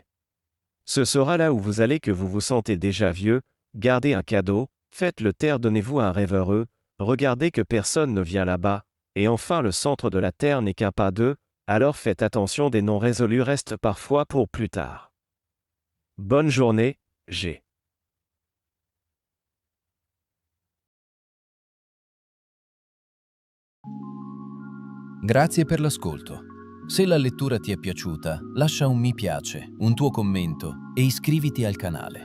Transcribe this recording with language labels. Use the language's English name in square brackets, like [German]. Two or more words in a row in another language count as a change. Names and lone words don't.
[French] Ce sera là où vous allez que vous vous sentez déjà vieux, gardez un cadeau, faites le taire, donnez-vous un rêve heureux, regardez que personne ne vient là-bas, et enfin le centre de la Terre n'est qu'un pas d'eux, alors faites attention, des non résolus restent parfois pour plus tard. Bonne journée, G. [Italian] Grazie per l'ascolto. Se la lettura ti è piaciuta, lascia un mi piace, un tuo commento e iscriviti al canale.